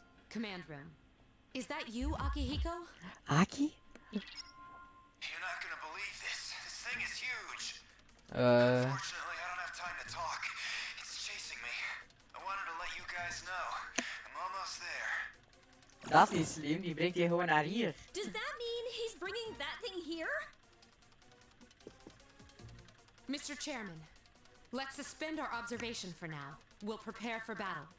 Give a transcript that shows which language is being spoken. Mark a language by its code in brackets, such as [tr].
[en] Command room. Is that you, Akihiko? Aki? You're not gonna believe this. This thing is huge. Uh. Unfortunately, I don't have time to talk. It's chasing me. I wanted to let you guys know. I'm almost there. [nl] Dat is slim, die brengt je gewoon naar hier. [en] Does that mean he's bringing that thing here? Mr. Chairman, let's suspend our observation for now. We'll prepare for battle.